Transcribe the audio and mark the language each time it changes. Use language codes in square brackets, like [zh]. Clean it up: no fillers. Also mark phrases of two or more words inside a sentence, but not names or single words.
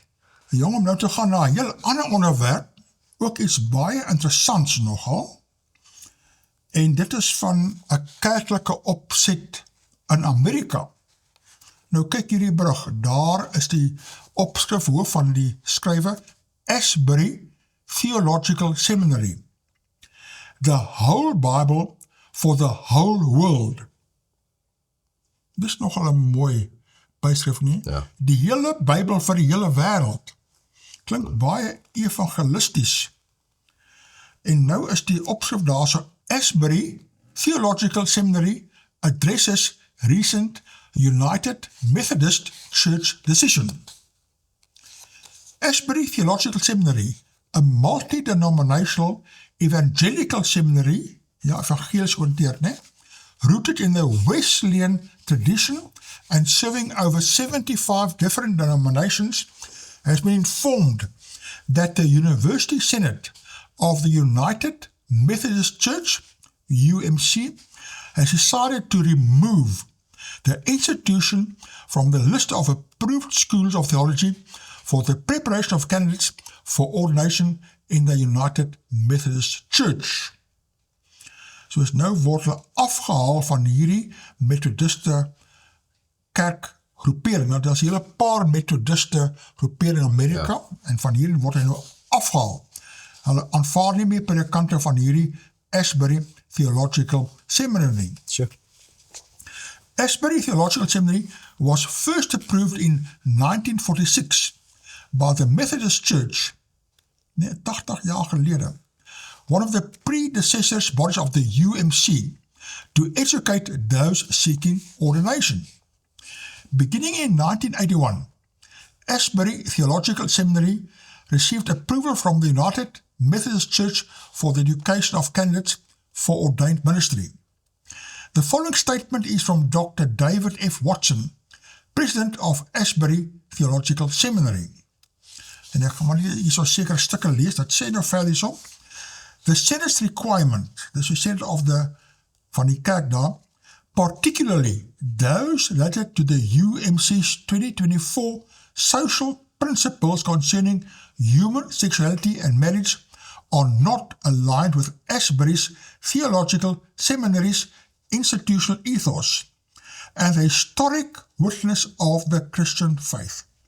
[af] Jong, om nou te gaan na 'n heel ander onderwerp, ook iets baie interessants nogal, en dit is van 'n kerklike opset in Amerika. Nou kyk hierdie brug, daar is die opskrif hoof van die skrywer, Asbury Theological Seminary. [en] The whole Bible for the whole world. [af] Dis nogal 'n mooi byskrif nie? Ja. Die hele Bybel vir die hele wêreld. Klink baie evangelisties. En nou is die opskrif daarso, [en] Asbury Theological Seminary addresses recent United Methodist Church decision. Asbury Theological Seminary, a multi-denominational evangelical seminary, [af] ja, evangelisch oriënteerd, né? [en] Rooted in the Wesleyan tradition and serving over 75 different denominations, has been informed that the University Synod of the United Methodist Church, UMC, has decided to remove the institution from the list of approved schools of theology for the preparation of candidates for ordination in the United Methodist Church. [af] Soos nou word hulle afgehaal van hierdie methodiste kerkgroepering. Nou, daar is 'n hele paar methodiste groepering in Amerika, en van hierdie word hy nou afgehaal. Hulle aanvaar nie meer predikante van hierdie Asbury Theological Seminary. Sure. [en] Asbury Theological Seminary was first approved in 1946 by the Methodist Church, [af] 80 jaar gelede, [en] one of the predecessors bodies of the UMC, to educate those seeking ordination. Beginning in 1981, Asbury Theological Seminary received approval from the United Methodist Church for the education of candidates for ordained ministry. The following statement is from Dr. David F. Watson, president of Asbury Theological Seminary. [af] En ek gaan maar hier so sekere stukke lees, dat sê nou verder so. [en] The Senate's requirement, the Senate of [af] van die kerk daar, [en] particularly those related to the UMC's 2024 social principles concerning human sexuality and marriage, are not aligned with Asbury's Theological Seminary's institutional ethos and the historic witness of the Christian faith.